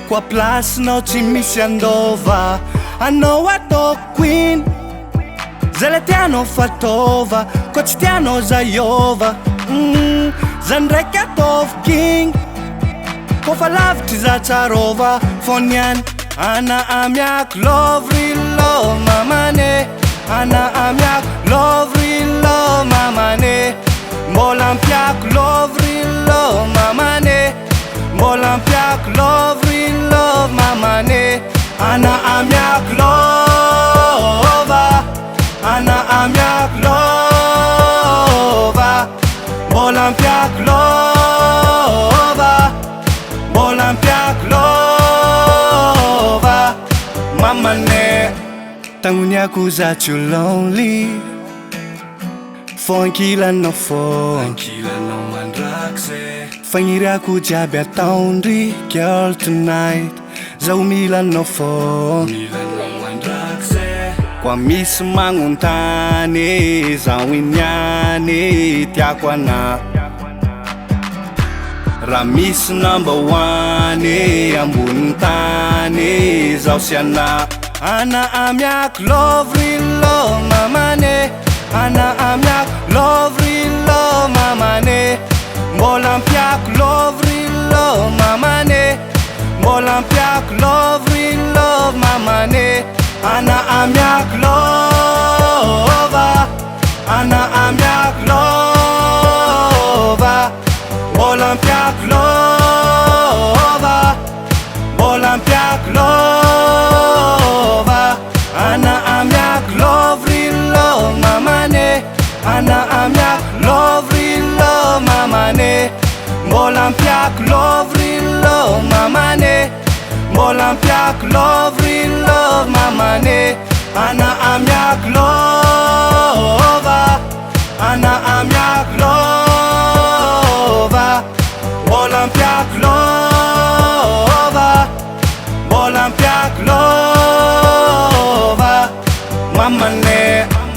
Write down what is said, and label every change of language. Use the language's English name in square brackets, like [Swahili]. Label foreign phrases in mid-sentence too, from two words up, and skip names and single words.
[Malagasy] Qua plasinao tsy misy andova anao atao queen zay le tianao fataova koa tsy tianao zaiova zany raiky ataovy king koa fa lavitry za tsarova foniany ana amiako [English] love real love [Malagasy] mamane ana amiako [English] love real love [Malagasy] mamane mbola ampiako [English] love real love [Malagasy] mamane mbola ampiako [English] love real love [Malagasy] mamane ana amiako lova ana amiako lova mbola ampiako lova mbola ampiako lova mamane tagnoniako za tsy lonely fo ankilanao fo ankilanao mandrakse fagniriako jiaby ataondry [English] girl tonight [Malagasy] zaho milanao fo milanao mandrakse kwa misy magnontany zaho iniany tiako ana raha misy [English] number one [Malagasy] ambony tany zaho sy ana amiako [English] love real love [Malagasy] mamane ana amiako [English] love real love [Malagasy] mamane mbola ampiako [English] love real love [Malagasy] mamane mbola ampiako [English] love real love [Malagasy] mamane ana amiako lova ana amiako lova mbola ampiako lova mbola ampiako lova ana amiako [English] love real love [Malagasy] mamane ana amiako [English] love real love [Malagasy] mamane mbola ampiako [English] love real love [Malagasy] mamane mbola ampiako [English] love real love [Malagasy] mamane ana amiako lova ana amiako lova mbola ampiako lova mbola ampiako lova mamane